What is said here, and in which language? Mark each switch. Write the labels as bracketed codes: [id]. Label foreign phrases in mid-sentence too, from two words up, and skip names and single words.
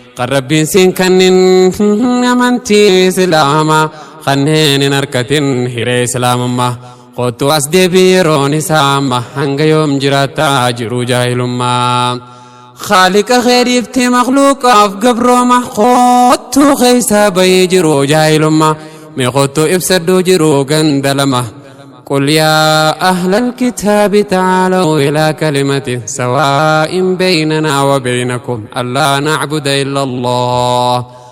[om] Kan Rabbiin siin kannin amantii Islaamaa, kanneen hin harkatin hiree Islaamummaa, kottu as deebii yeroon isaa amma, hanga yoom jiraattaa jiru jaahilummaa? Khaaliqa khayriifti makhluuqaaf gabrooma, kottu keeysaa bayee jiru jaahilummaa, mee kottu ibsadhu jiru ganda lama. [ar] قل يا أهل الكتاب تعالوا إلى كلمة سواء بيننا وبينكم ألا نعبد إلا الله